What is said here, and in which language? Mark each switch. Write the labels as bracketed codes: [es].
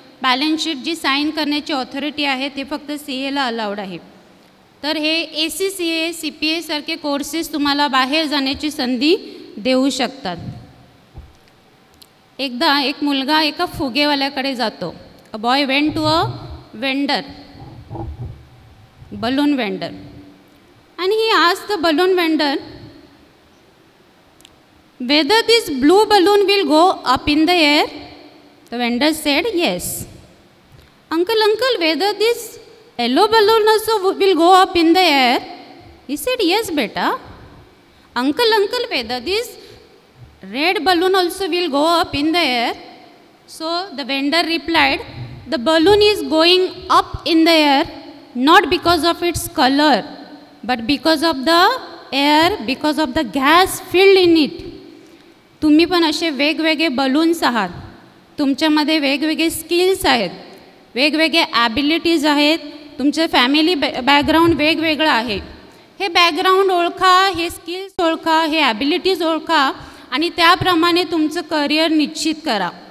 [mr] Balance sheet जी sine करण्याची authority आहे ते फक्त CAला अलाउड आहे. तर हे ACCA CPA सारखे कोर्सेस तुम्हाला बाहेर जाण्याची संधी देऊ शकतात. एकदा एक मुलगा एका फुगेवाल्याकडे जातो. [en] A boy went to a vendor, balloon vendor, and he asked the balloon vendor whether this blue balloon will go up in the air. The vendor said yes. Uncle, whether this yellow balloon also will go up in the air? He said yes beta. Uncle, whether this red balloon also will go up in the air? So the vendor replied, the balloon is going up in the air not because of its color but because of the air, because of the gas filled in it. [mr] तुम्ही पण असे वेगवेगळे balloons आहात. तुमच्यामध्ये वेगवेगळे skills आहेत, वेगवेगळे abilities आहेत. तुमचं फॅमिली बॅकग्राऊंड वेगवेगळं आहे. हे बॅकग्राऊंड ओळखा, हे स्किल्स ओळखा, हे ॲबिलिटीज ओळखा आणि त्याप्रमाणे तुमचं करिअर निश्चित करा.